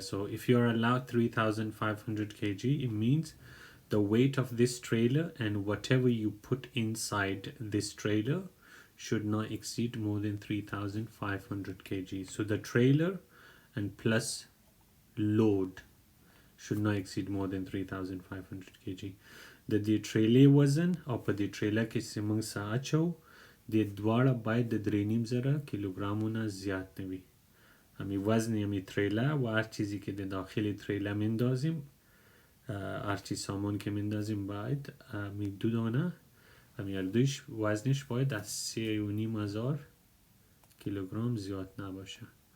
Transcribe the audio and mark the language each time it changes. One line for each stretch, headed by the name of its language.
English: So if you're allowed 3,500 kg, it means the weight of this trailer and whatever you put inside this trailer should not exceed more than 3,500 kg. So the trailer and plus load should not exceed more than 3,500 kg.
Pashto: د دې ټریلې وزن او په دې ټریله کې چې موږ څه اچو د دواړه باید د 3.5 کیلوگرامونه زیات نه وي.
Persian: همین وزن همین تریله و هر چیزی که در داخل تریله میندازیم، هر چی سامان که میندازیم باید همین 2 دانه همین دوش وزنش باید از 3,500 کیلوگرم زیاد نباشه.